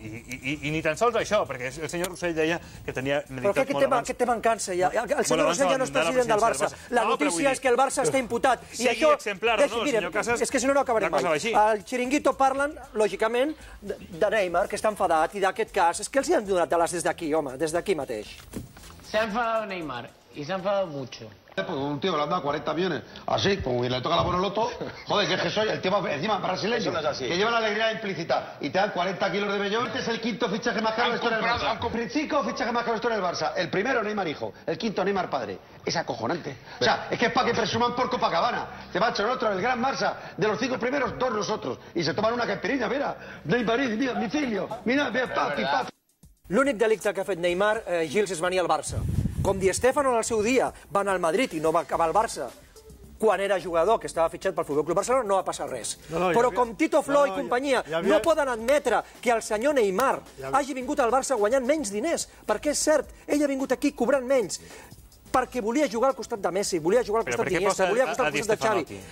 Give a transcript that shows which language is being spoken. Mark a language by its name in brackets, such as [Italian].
[Catalan] I ni tan sols això, perquè el senyor Rossell deia que tenia meditat molt abans. Aquest té mancança, ja. El senyor Rossell ja no és president del Barça. La notícia és que el Barça està imputat. Sigui exemplar o no, el senyor Casas... És que si no, no acabarem mai. Al Chiringuito parlen, lògicament, de Neymar, que està enfadat, i d'aquest cas. És que els hi han donat dades des d'aquí, home, des d'aquí mateix. [Spanish] Se ha enfadado Neymar, y se ha enfadado mucho. Pues un tío que le han dado 40 millones, así, como le toca la Bonoloto, joder, que es que soy el tío encima brasileño, no es así, que lleva la alegría implícita y te dan 40 kilos de vellón. Este es el quinto fichaje más caro de la historia del Barça. 5 fichajes más caros de la historia del Barça. El primero Neymar hijo, el quinto Neymar padre. Es acojonante. O sea, es que es para que presuman por Copacabana. Te macho, el otro, el gran Barça, de los 5 primeros, 2 nosotros. Y se toman una caipiriña, mira, Neymar, mira, mi filio, mira, papi, papi. [Catalan] L'únic delicte que ha fet Neymar, Gils, és venir al Barça. Com Di Stéfano en el seu dia va anar al Madrid i no va acabar al Barça quan era jugador, que estava fitxat pel Futbol Club Barcelona, no va passar res. Però com Tito Flo i companyia no poden admetre que el senyor Neymar hagi vingut al Barça guanyant menys diners, perquè és cert, ell ha vingut aquí cobrant menys, perquè volia jugar al costat de Messi, volia jugar al costat d'Iniesta, volia jugar al costat de Xavi.